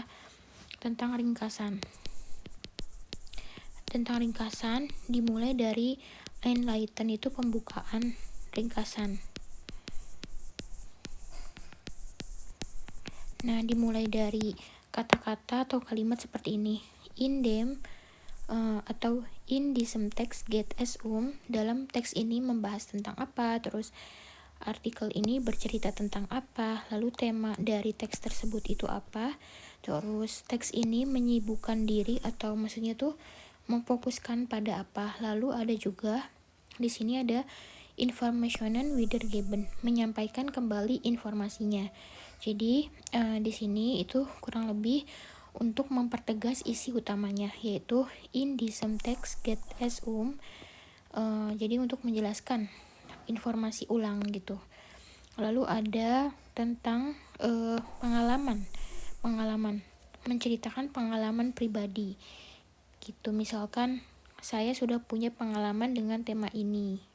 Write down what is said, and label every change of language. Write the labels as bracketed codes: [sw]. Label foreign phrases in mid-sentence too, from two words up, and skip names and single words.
[id] Tentang ringkasan dimulai dari Einleiten, itu pembukaan ringkasan. Nah, dimulai dari kata-kata atau kalimat seperti ini. [de] In dem [id] atau [de] in diesem Text geht es [id] dalam teks ini membahas tentang apa, terus artikel ini bercerita tentang apa, lalu tema dari teks tersebut itu apa, terus teks ini menyibukkan diri atau maksudnya tuh memfokuskan pada apa. Lalu ada juga di sini ada [de] Informationen wiedergeben, [id] menyampaikan kembali informasinya. Jadi di sini itu kurang lebih untuk mempertegas isi utamanya, yaitu [de] in diesem Text geht es [id] jadi untuk menjelaskan informasi ulang gitu. Lalu ada tentang pengalaman, menceritakan pengalaman pribadi gitu. Misalkan saya sudah punya pengalaman dengan tema ini.